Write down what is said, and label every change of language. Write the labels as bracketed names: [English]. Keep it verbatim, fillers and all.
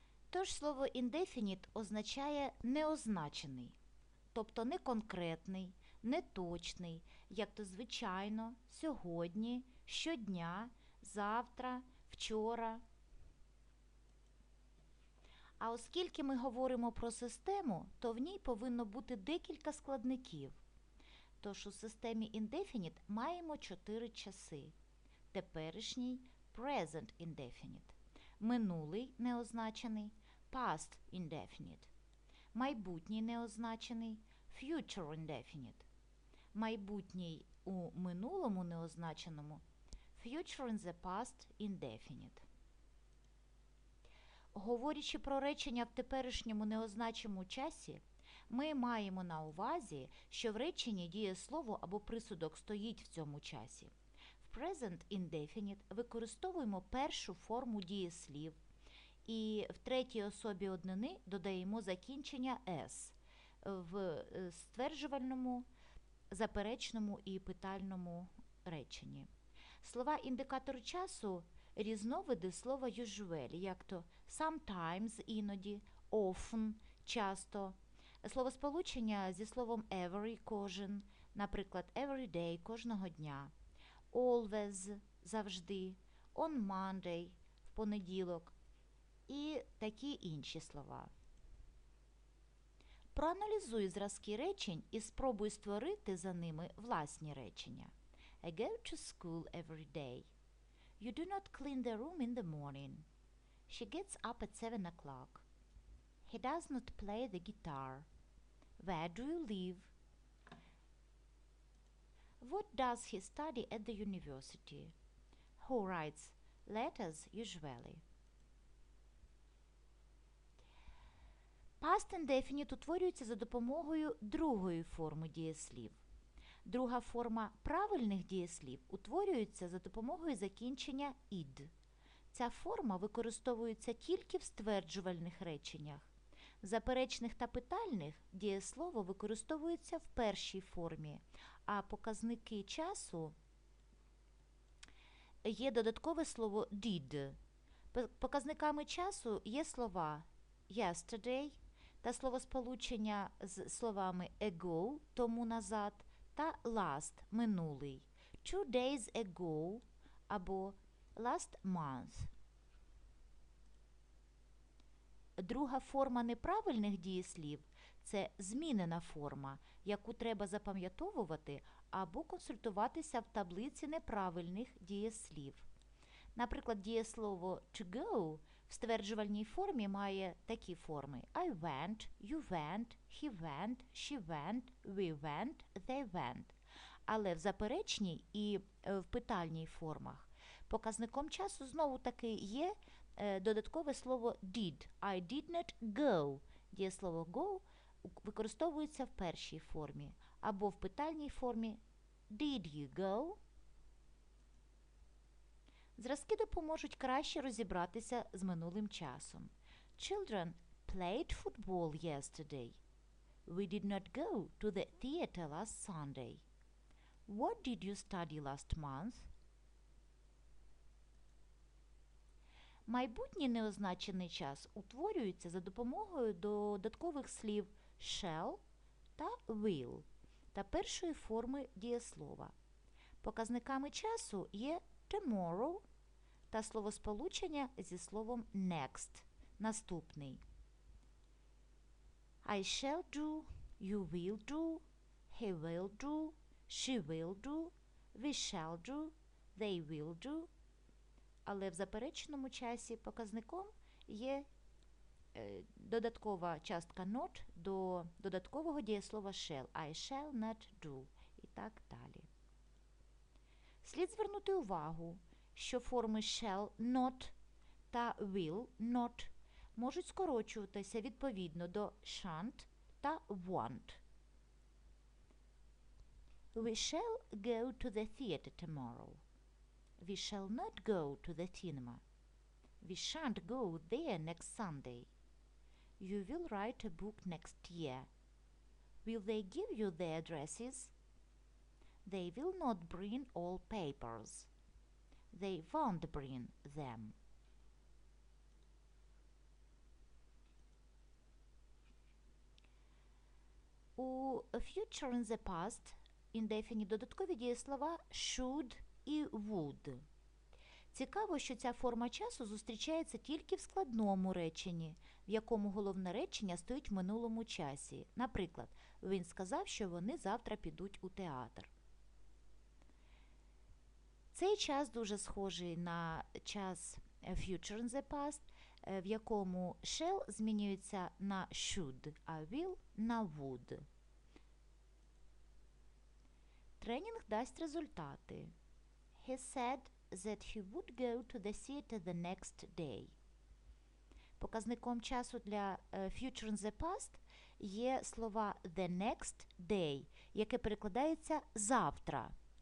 [Ukrainian] Тож слово «indefinite» означає «неозначений», тобто неконкретний, неточний, як то звичайно, сьогодні, щодня, завтра, вчора. А оскільки ми говоримо про систему, то в ній повинно бути декілька складників. Тож у системі «indefinite» маємо чотири часи. Теперішній – «present indefinite», минулий – неозначений, past indefinite, майбутній неозначений, future indefinite, майбутній у минулому неозначеному, [English] future in the past indefinite. [Ukrainian] Говорячи про речення в теперішньому неозначеному часі, ми маємо на увазі, що в реченні дієслово або присудок стоїть в цьому часі. В present indefinite використовуємо першу форму дієслів і в третій особі однини додаємо закінчення «s» в стверджувальному, заперечному і питальному реченні. Слова-індикатор часу – різновиди слова usually, як то sometimes – іноді, often – часто. Словосполучення зі словом every – кожен, наприклад, [English] every day [Ukrainian] – кожного дня. Always – завжди, on Monday – в понеділок і такі інші слова. Проаналізуй зразки речень і спробуй створити за ними власні речення. [English] I go to school every day. You do not clean the room in the morning. She gets up at seven o'clock. He does not play the guitar. Where do you live? What does he study at the university? Who writes letters usually? [Ukrainian] Past indefinite утворюється за допомогою другої форми дієслів. Друга форма правильних дієслів утворюється за допомогою закінчення «ід». Ця форма використовується тільки в стверджувальних реченнях. В заперечних та питальних дієслово використовується в першій формі, а показники часу є додаткове слово «did». Показниками часу є слова «yesterday» та словосполучення з словами «ago» – тому назад, та «last» – минулий, [English] «two days ago» [Ukrainian] або [English] «last month». [Ukrainian] Друга форма неправильних дієслів – це змінена форма, яку треба запам'ятовувати або консультуватися в таблиці неправильних дієслів. Наприклад, дієслово «to go» в стверджувальній формі має такі форми [English] «I went», «you went», «he went», «she went», «we went», «they went». [Ukrainian] Але в заперечній і в питальній формах показником часу знову-таки є додаткове слово «did». [English] I did not go. [Ukrainian] Дієслово «go» використовується в першій формі або в питальній формі [English] «Did you go?». [Ukrainian] Зразки допоможуть краще розібратися з минулим часом. [English] Children played football yesterday. We did not go to the theater last Sunday. What did you study last month? [Ukrainian] Майбутній неозначений час утворюється за допомогою додаткових слів «shall» та «will» та першої форми дієслова. Показниками часу є «tomorrow» та словосполучення зі словом «next» – «наступний». [English] I shall do, you will do, he will do, she will do, we shall do, they will do. [Ukrainian] Але в заперечному часі показником є додаткова частка not до додаткового дієслова shall. [English] I shall not do. [Ukrainian] І так далі. Слід звернути увагу, що форми shall not та will not можуть скорочуватися відповідно до shan't та won't. [English] We shall go to the theater tomorrow. We shall not go to the cinema. We shan't go there next Sunday. You will write a book next year. Will they give you their addresses? They will not bring all papers. They won't bring them. [Ukrainian] У future in the past indefinite додаткові дієслова should і would. Цікаво, що ця форма часу зустрічається тільки в складному реченні, в якому головне речення стоїть в минулому часі. Наприклад, він сказав, що вони завтра підуть у театр. Цей час дуже схожий на час future in the past, в якому shall змінюється на should, а will на would. Тренінг дасть результати. [English] He said that he would go to the theater the next day. [Ukrainian] Показником часу для future in the past є слова [English] the next day, [Ukrainian] яке перекладається завтра.